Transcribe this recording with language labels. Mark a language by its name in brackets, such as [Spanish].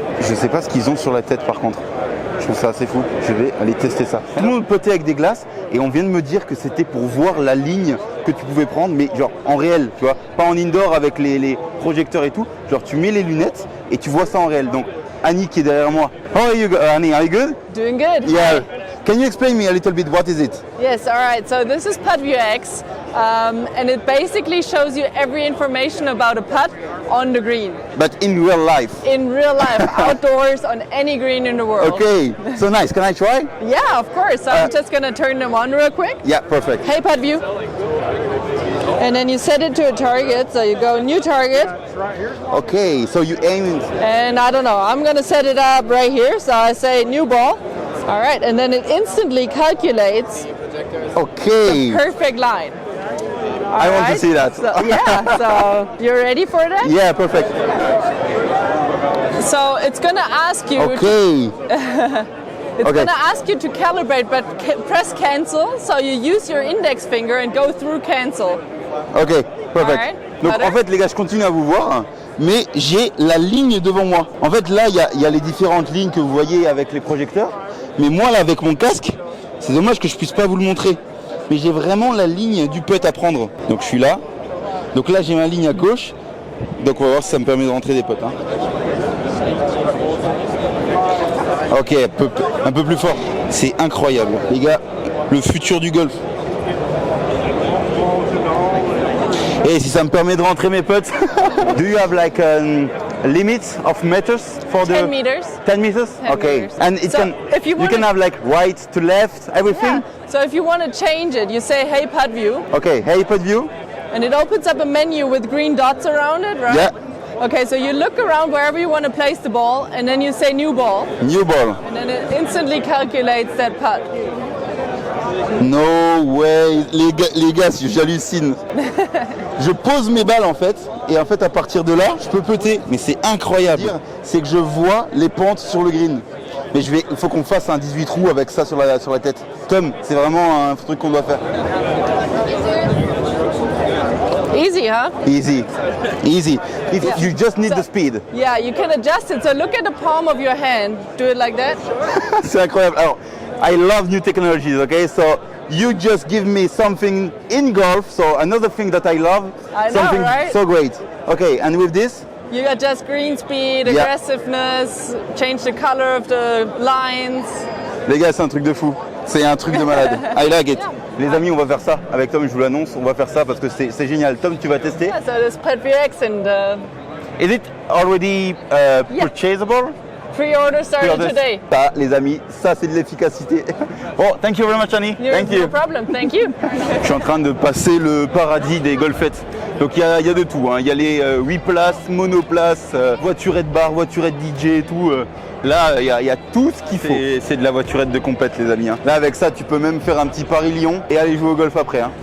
[French] Je sais pas ce qu'ils ont sur la tête par contre. Je trouve ça assez fou. Je vais aller tester ça. Tout le monde puttait avec des glaces et on vient de me dire que c'était pour voir la ligne que tu pouvais prendre, mais genre en réel, tu vois, pas en indoor avec les projecteurs et tout. Genre tu mets les lunettes et tu vois ça en réel. Donc Annie qui est derrière moi. [English] How are you, Annie? Are you good? Doing good. Yeah. Can you explain me a little bit what is it? Yes, all right. So this is PuttView X, and it basically shows you every information about a putt on the green. But in real life? In real life, outdoors, on any green in the world. Okay, so nice. Can I try? Yeah, of course. So I'm just going to turn them on real quick. Yeah, perfect. Hey, PuttView. And then you set it to a target. So you go new target. Okay, so you aim. And I don't know, I'm going to set it up right here. So I say new ball. All right, and then it instantly calculates the perfect line. I want to see that. So, yeah, so you're ready for that? Yeah, perfect. So it's going to ask you. Okay. It's going to ask you to calibrate, but press cancel. So you use your index finger and go through cancel. Ok, perfect. Right. [French] Donc en fait les gars, je continue à vous voir, mais j'ai la ligne devant moi. En fait là, il y a les différentes lignes que vous voyez avec les projecteurs. Mais moi là, avec mon casque, c'est dommage que je puisse pas vous le montrer. Mais j'ai vraiment la ligne du putt à prendre. Donc je suis là. Donc là, j'ai ma ligne à gauche. Donc on va voir si ça me permet de rentrer des putts. Hein. Ok, un peu plus fort. C'est incroyable. Les gars, le futur du golf. Et si ça me permet de rentrer mes putts. [English] Do you have like a limit of meters for 10 meters. 10 meters? 10 okay. meters. And it So if you can have like right to left, everything? Yeah. So if you want to change it, you say, hey, PuttView. Okay, hey, PuttView. And it opens up a menu with green dots around it, right? Yeah. Okay, so you look around wherever you want to place the ball, and then you say new ball. New ball. And then it instantly calculates that putt. No way. [French] Les gars, j'hallucine. Je pose mes balles en fait, et en fait à partir de là, je peux putter. Mais c'est incroyable. C'est que je vois les pentes sur le green. Mais il faut qu'on fasse un 18 trous avec ça sur la tête. Tom, c'est vraiment un truc qu'on doit faire. [English] Easy, huh? Easy, easy. You just need the speed. Yeah, you can adjust it. So look at the palm of your hand. Do it like that. [French] C'est incroyable. Alors, [English] I love new technologies, okay? So you just give me something in golf, so another thing that I love, I know, something right? so great. Okay, and with this? You adjust green speed, aggressiveness, change the color of the lines. [French] Les gars, c'est un truc de fou. C'est un truc de malade. [English] I like it. [French] Les amis, on va faire ça. Avec Tom, je vous l'annonce, on va faire ça parce que c'est génial. Tom, tu vas tester? [English] Yeah, so this Pet VX and... Is it already purchasable? Pre-order started today. [French] Ça, les amis, ça c'est de l'efficacité. [English] Bon, thank you very much, Annie. Thank you. No problem, thank you. [French] Je suis en train de passer le paradis des golfettes. Donc il y a de tout, hein. Il y a les 8 places, monoplaces, voiturette bar, voiturette DJ et tout. Là, il y a tout ce qu'il faut. C'est de la voiturette de compète, les amis, hein. Là, avec ça, tu peux même faire un petit Paris-Lyon et aller jouer au golf après, hein.